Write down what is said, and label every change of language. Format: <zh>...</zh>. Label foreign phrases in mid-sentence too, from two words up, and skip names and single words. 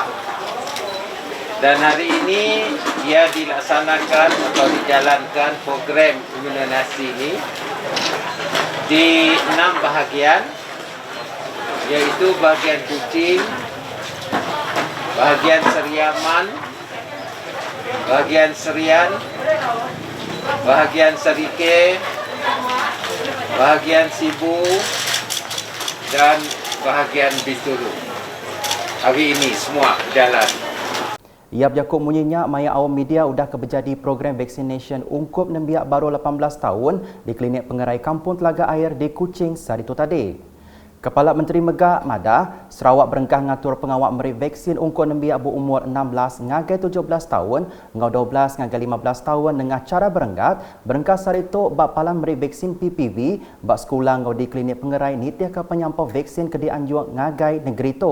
<ms>Dan hari ini ia dilaksanakan atau dijalankan program imunisasi ini di 6 bahagian, iaitu bahagian Kuching, bahagian Seriaman, bahagian Serian, bahagian Serike, bahagian Sibu, dan bahagian Bintulu. Hari ini semua berjalan.</ms> <iba>Ia berjakut munyinya maya awam media udah kebejadi program vaccination ungkup nembiak baru 18 tahun di Klinik Pengerai Kampung Telaga Air di Kuching hari itu tadi. Kepala Menteri Megak madah Sarawak berengkah ngatur pengawak meri vaksin ungkup nembiak berumur 16 ngagai 17 tahun ngau 12 ngagai 15 tahun dengan cara berengkah hari itu bak palan meri vaksin PPV bak sekolah ngau di Klinik Pengerai ni tiaka penyampau vaksin ke dianjur ngagai negeri itu.</iba>